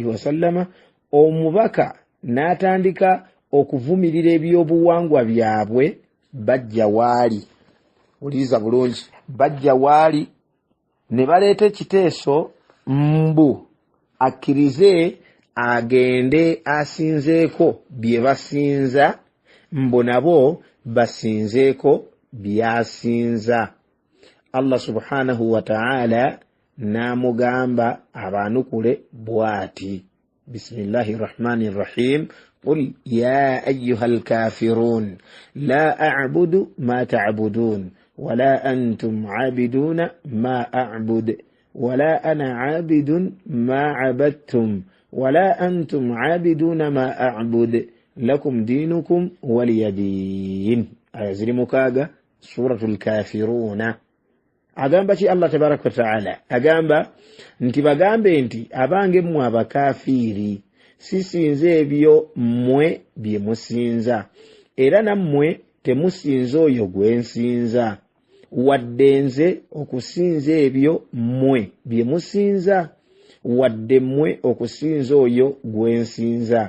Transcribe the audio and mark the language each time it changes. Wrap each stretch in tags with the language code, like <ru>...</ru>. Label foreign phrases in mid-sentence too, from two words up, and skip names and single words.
<lg>wasallama, omubaka n'atandika okuvumirira ebyobuwangwa byabwe, bajja waali, uliriza bulungi, bajja waali ne baleeta ekiteeso mbu akkirize agende asinzeeko bye basinza, mbu nabo basinzeeko byasinza. Allah</lg> <ar>سبحانه وتعالى</ar> <lg>n'amugamba abanukule bw'ati,</lg> <ar>بسم الله الرحمن الرحيم, قل يا أيها الكافرون لا أعبد ما تعبدون ولا أنتم عابدون ما أعبد ولا أنا عابد ما عبدتم ولا أنتم عابدون ما أعبد لكم دينكم ولي دين. أزري مكاغا سورة الكافرون.</ar> <lg>Agamba ki Allah</lg> <ar>تبارك وتعالى,</ar> <lg>agamba nti bagambe nti abange mmwe abakafiiri sisinze ebyo mmwe bye musinza, era nammwe temusinza oyo gwe nsinza, wadde nze okusinza ebyo mmwe bye musinza, wadde mmwe okusinza oyo gwe nsinza.</lg>